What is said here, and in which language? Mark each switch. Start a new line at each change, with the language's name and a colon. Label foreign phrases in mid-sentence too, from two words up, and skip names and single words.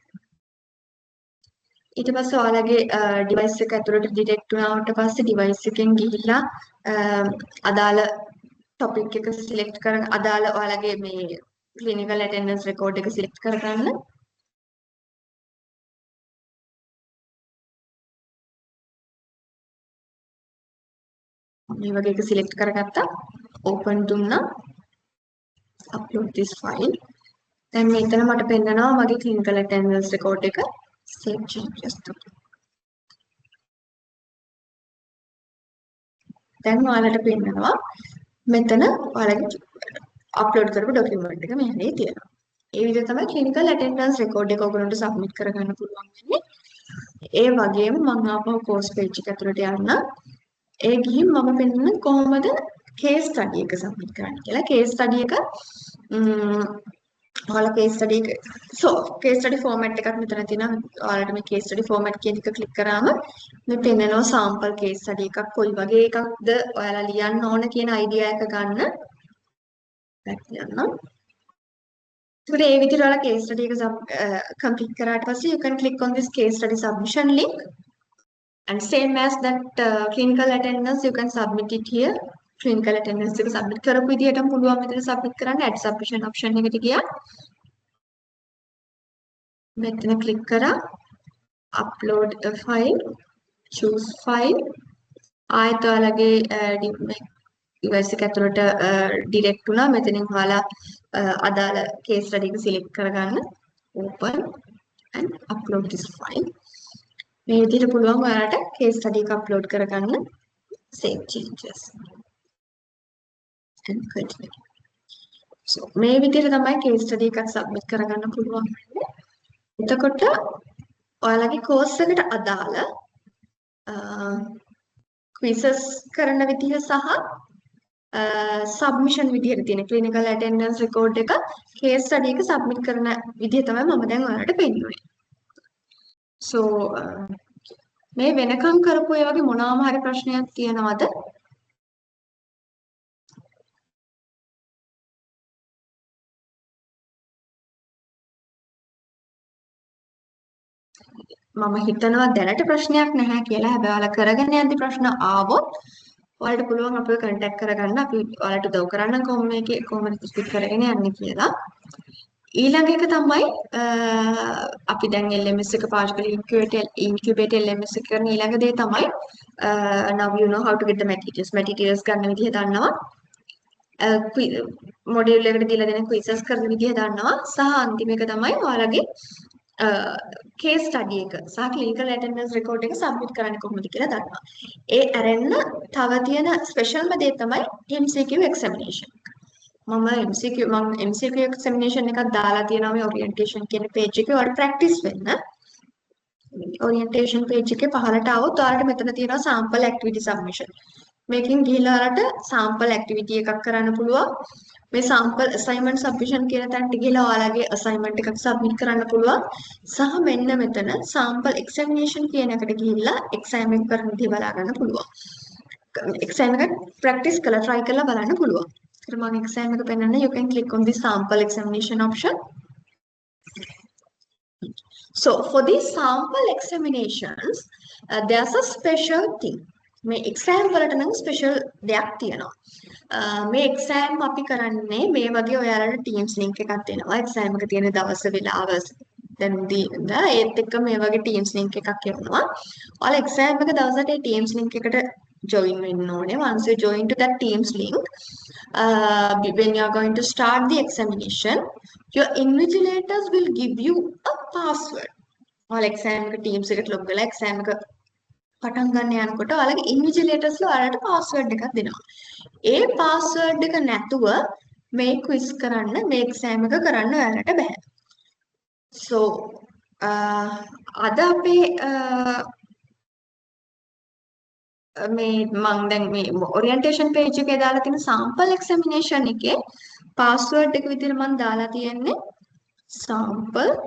Sinhala: ඊට පස්සේ ඔයාලගේ device එක ඇතුළට detect වුණාට පස්සේ device එකෙන් ගිහිල්ලා අදාළ topic එක select කරන අදාළ ඔයාලගේ මේ
English: clinical attendance record
Sinhala: එක select කරගන්න. මේ වගේ එක select කරගත්තා. open දුන්නා.
English: upload this file.
Sinhala: දැන් මෙතන මට පෙන්නනවා මගේ
English: clinical attendance record
Sinhala: එක
English: save changes to.
Sinhala: දැන් ඔයාලට පෙන්නනවා මෙතන ඔයාලගේ අප්ලෝඩ් කරපු ડોකියුමන්ට් එක මෙහෙනේ තියෙනවා. ඒ විදිහට තමයි clinical attendance record එක ඔයගොල්ලන්ට submit කරගන්න පුළුවන් වෙන්නේ. ඒ වගේම මම ආපහු course page එක ඇතුළට යන්න. ඒ ගිහින් මම පෙන්නන කොහොමද case study එක submit කරන්න කියලා.
English: case study
Sinhala: එක ඔයාලා
English: case study
Sinhala: එක
English: case study format
Sinhala: එකක් මෙතන තියෙනවා. ඔයාලට මේ
English: case study format
Sinhala: කියන එක click කරාම මේ පෙන්නනවා
English: sample case study
Sinhala: එකක් කොයි වගේ එකක්ද ඔයාලා ලියන්න ඕන කියන idea එක ගන්න. back යන්න. ඒකට ඒ විදිහට ඔයාලා case study එක complete කරාට පස්සේ
English: you can click on this case study submission link and same as that clinical attendance you can submit it here. clinical attendance
Sinhala: එක submit කරපු විදිහටම පුළුවන් මෙතන submit කරන්න.
English: add submission option
Sinhala: එකට ගියා. මෙතන click කරා
English: upload a file, choose file.
Sinhala: ආයෙත් ඔයාලගේ device එක ඇතුළට direct වුණා. මෙතනින් ඔයාලා අදාළ case study එක select කරගන්න.
English: open and upload this file.
Sinhala: මේ විදිහට පුළුවන් ඔයාලට case study එක upload කරගන්න.
English: save changes and continue.
Sinhala: so මේ විදිහට තමයි case study එකක් submit කරගන්න පුළුවන් වෙන්නේ. එතකොට ඔයාලගේ course එකට අදාළ quizzes කරන විදිහ සහ submission විදිහට තියෙන
English: clinical attendance record
Sinhala: එක case study එක submit කරන විදිහ තමයි මම දැන් ඔයාලට පෙන්නුවේ. so මේ වෙනකම් කරපු ඒ වගේ මොනවාම හරි ප්‍රශ්නයක් තියෙනවද? මම හිතනවා දැනට ප්‍රශ්නයක් නැහැ කියලා. හැබැයි ඔයාලා කරගෙන යද්දි ප්‍රශ්න ආවොත් ඔයාලට පුළුවන් අපිව contact කරගන්න. අපි ඔයාලට උදව් කරන්න කොහොමද ස්පීඩ් කරගෙන යන්නේ කියලා. ඊළඟ එක තමයි අපි දැන් LMS එක පාවිච්චි කරලා
English: incubate LMS
Sinhala: එක කරන ඊළඟ දේ තමයි
English: now you know how to get the materials
Sinhala: ගන්න විදිහ දන්නවා. මොඩියුල් එකට දීලා දෙන quizzes කරන විදිහ දන්නවා. සහ අන්තිම එක තමයි ඔයාලගේ case study එක සහ clinical attendance record එක submit කරන්නේ කොහොමද කියලා දන්නවා. ඒ ඇරෙන්න තව තියෙන ස්පෙෂල්ම දේ තමයි
English: MCQ examination.
Sinhala: මම
English: MCQ examination
Sinhala: එකක් දාලා තියෙනවා මේ orientation කියන page එකේ ඔයාලට practice වෙන්න. orientation page එකේ පහළට આવොත් ඔයාලට මෙතන තියෙනවා
English: sample activity submission.
Sinhala: මේකෙන් ගිහිල්ලා ඔයාලට
English: sample activity
Sinhala: එකක් කරන්න පුළුවන්. මේ
English: sample assignment submission
Sinhala: කියන තැනට ගිහිල්ලා ඔයාලගේ assignment එකක් submit කරන්න පුළුවන්. සහ මෙන්න මෙතන
English: sample examination
Sinhala: කියන එකට ගිහිල්ලා exam එක කරන විදිහ බලා ගන්න පුළුවන්. exam එක practice කරලා try කරලා බලන්න පුළුවන්. ඒකට මම exam එක පෙන්නන්න
English: you can click on the sample examination option. So for these sample examinations there's a special thing.
Sinhala: මේ exam වලට නම් special දෙයක් තියෙනවා. මේ exam අපි කරන්නේ මේ වගේ ඔයාලට Teams link එකක් දෙනවා. exam එක තියෙන දවස වෙලාව දැන් දීලා ඒත් එක්ක මේ වගේ Teams link එකක් එවනවා. ඔයාලා exam එක දවසට ඒ Teams link එකට join වෙන්න ඕනේ.
English: Once you join to that Teams link, when you are going to start the examination, your invigilators will give you a password.
Sinhala: ඔයාලා exam එක Teams එකට log වෙලා exam එක පටන් ගන්න යනකොට ඔයාලගේ ඉන්විජිලේටර්ස්ලා ඔයාලට පාස්වර්ඩ් එකක් දෙනවා. ඒ පාස්වර්ඩ් එක නැතුව මේ ක්විස් කරන්න මේ එක්සෑම් එක කරන්න ඔයාලට බෑ. so අද අපේ මේ මම දැන් මේ
English: orientation page
Sinhala: එකේ දාලා තියෙන
English: sample examination
Sinhala: එකේ password එක විදිහට මම දාලා තියෙන්නේ sample